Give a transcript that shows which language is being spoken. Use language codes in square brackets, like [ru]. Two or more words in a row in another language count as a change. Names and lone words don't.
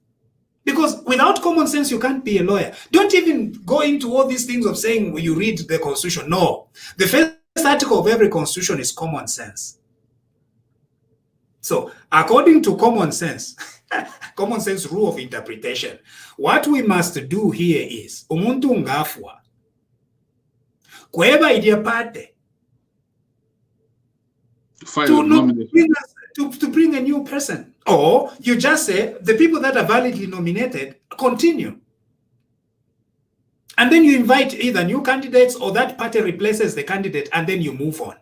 [en] Because without common sense, you can't be a lawyer. Don't even go into all these things of saying you read the constitution. No. The first article of every constitution is common sense. So according to common sense, common sense rule of interpretation, what we must do here is [bem] umuntu ngafwa kweba idiapate [en] to bring a new person. Or you just say the people that are validly nominated continue. And then you invite either new candidates or that party replaces the candidate, and then you move on.